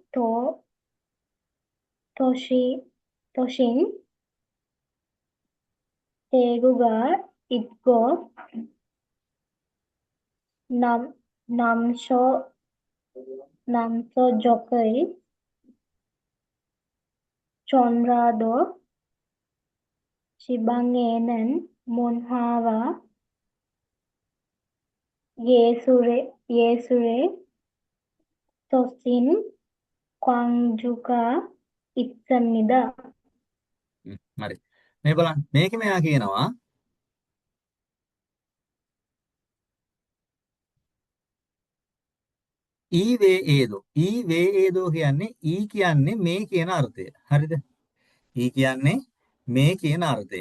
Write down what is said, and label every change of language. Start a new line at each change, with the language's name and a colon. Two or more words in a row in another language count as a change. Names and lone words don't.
Korean: 도신 대구가 있고 남서쪽의 전라도 지방에는 문화와 예술의 도신 광주가 있습니다.
Sinhala: හරි. මේ බලන්න මේක මෙයා කියනවා ඊවේදෝ කියන්නේ ඊ කියන්නේ මේ කියන අර්ථය. හරිද? ඊ කියන්නේ මේ කියන අර්ථය.